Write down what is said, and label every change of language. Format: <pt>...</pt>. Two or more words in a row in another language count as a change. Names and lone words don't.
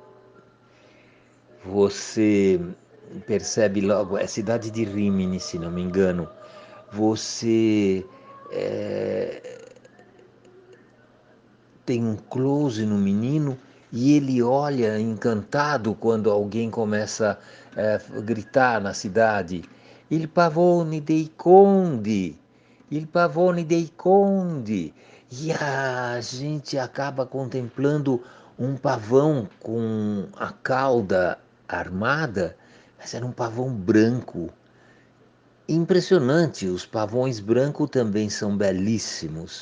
<pt>você percebe logo, é cidade de Rimini, se não me engano, você tem um close no menino e ele olha encantado quando alguém começa a gritar na cidade:</pt> <it>Il pavone dei conde! Il pavone dei conde!</it> <pt>E a gente acaba contemplando um pavão com a cauda armada, mas era um pavão branco. Impressionante, os pavões brancos também são belíssimos.</pt>